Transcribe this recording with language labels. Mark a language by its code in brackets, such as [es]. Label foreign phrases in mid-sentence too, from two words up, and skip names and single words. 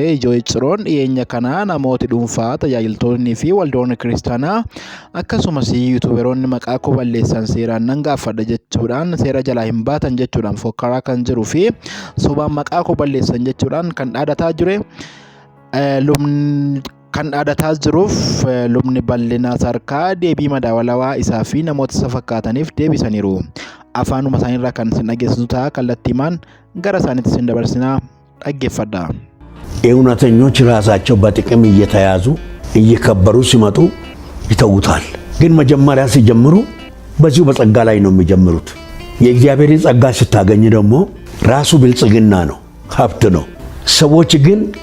[om] Ijoo Icciroon dhiyeenya kana namooti dhuunfaa, tajaajiltoonni fi waldoonni kiristaanaa akkasumas yuutuuberoonni maqaa koo balleessan seeraan nan gaafadha jechuudhaan seera jalaa hin baatan jechuudhaan fokkaraa kan jiruu fi sobaan maqaa koo balleessan jechuudhaan kan dhaadataa jire. Kan dhaadataa jiruuf lubni bal'inaa sarkaa deebii madaalawaa isaa fi namoota isa fakkaataniif deebisaniiru. Afaanuma isaaniirraa kan isin dhageessisu ta'a. kallattiimaan gara isaaniitti isin dabarsinaa dhaggeeffadha. [am] እውነተኞች ራሳቸው በጥቅም እየተያዙ እየከበሩ ሲመጡ ይተውታል። ግን መጀመሪያ ሲጀምሩ በዚሁ በጸጋ ላይ ነው የሚጀምሩት። የእግዚአብሔርን ጸጋ ስታገኝ ደግሞ ራሱ ብልጽግና ነው፣ ሀብት ነው። ሰዎች ግን